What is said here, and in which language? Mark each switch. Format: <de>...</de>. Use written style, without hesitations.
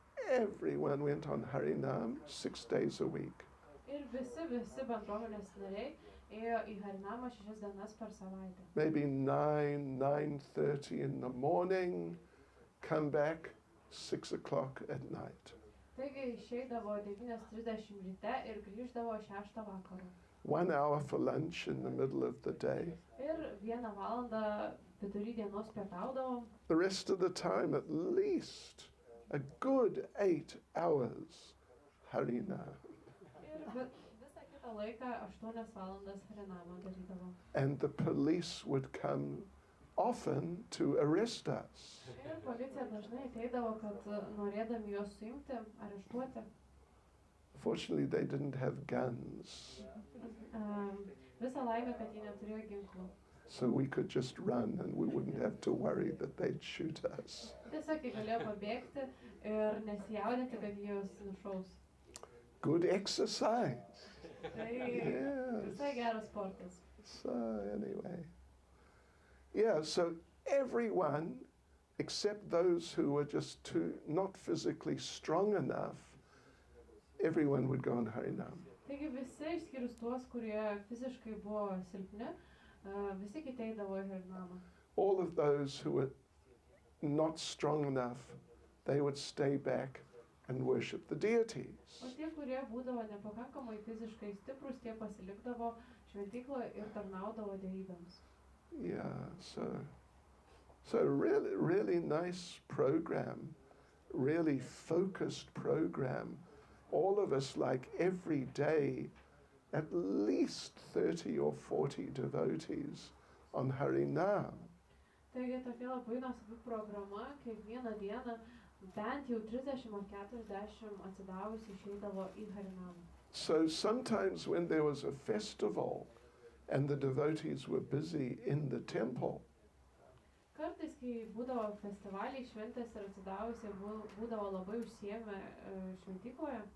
<en>Everyone went on Harinam 6 days a week.</en> <lt>Ir visi bendruomenės nariai ėjo į Harinamą 6 dienas per savaitę.</lt> <en>Maybe 9:30 in the morning, come back 6 o'clock at night.</en> <lt>Taigi išeidavo 9:30 ryte ir grįždavo 6 vakaro.</lt> <en>1 hour for lunch in the middle of the day.</en> <lt>Ir 1 valandą vidury dienos pietaudavo.</lt> <en>The rest of the time, at least a good 8 hours Harinam.</en> <lt>Ir visą kitą laiką 8 valandas Harinamą darydavo.</lt> <en>And the police would come often to arrest us.</en> <lt>Ir policija dažnai ateidavo, kad norėdami juos suimti, areštuoti.</lt> <en>Fortunately, they didn't have guns,</en> <lt>Visą laimę, kad jie neturėjo ginklų.</lt> <en>so we could just run and we wouldn't have to worry that they'd shoot us.</en> <lt>Tiesiog jie galėjo pabėgti ir nesijaudinti, kad jie juos nušaus.</lt> <en>Good exercise.</en> <lt>Tai</lt> <en>Yes.</en> <lt>visai geras sportas.</lt> <en>So anyway, yeah, so everyone except those who were just not physically strong enough, everyone would go on Harinam.</en> <lt>Taigi visi išskyrus tuos, kurie fiziškai buvo silpni, visi kiti eidavo į Harinamą.</lt> <en>All of those who were not strong enough, they would stay back and worship the deities.</en> <lt>O tie, kurie būdavo nepakankamai fiziškai stiprus, tie pasilikdavo šventykloje ir tarnaudavo dievybėms.</lt> <en>Yeah, so really nice program, really focused program. All of us, like every day, at least 30 or 40 devotees on Harinam.</en> <lt>Taigi tokia labai nuostabi programa, kiekvieną dieną bent jau 30 ar 40 atsidavusi išeidavo į Harinamą.</lt> <en>So sometimes when there was a festival and the devotees were busy in the temple,</en> <lt>Kartais, kai būdavo festivaliai, šventės ir atsidavusi būdavo labai užsiėmę šventykloje,</lt>